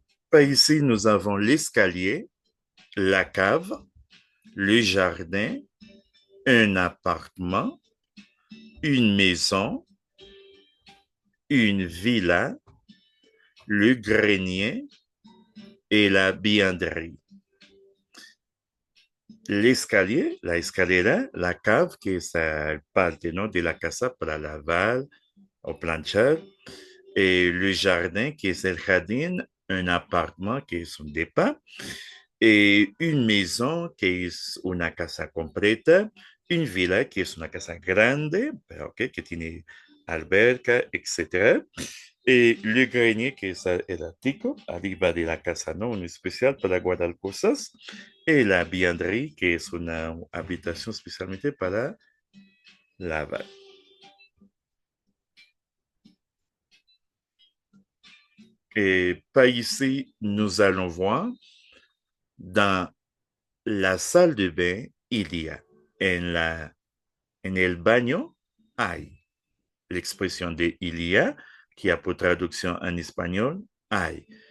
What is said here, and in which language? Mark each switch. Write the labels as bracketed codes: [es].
[fr] Par ici, nous avons l'escalier, la cave, le jardin, un appartement, une maison, une villa, le grenier et la buanderie. [es] L'escalier, la escalera, la cave, que es parte, ¿no?, de la casa para lavar o planchar, et le jardin, que es el jardín, un appartement, que es un depa, et une maison, que es una casa completa, une villa, que es una casa grande, okay, que tiene alberca, etc. Et le grenier, que es el ático, arriba de la casa, ¿no?, un especial para guardar cosas. Et la buanderie, que es una habitación especialmente para lavar. [fr] Et par ici, nous allons voir dans la salle de bain, il y a [es] en el baño hay. [fr] L'expression de il y a, qui a pour traduction en espagnol, hay.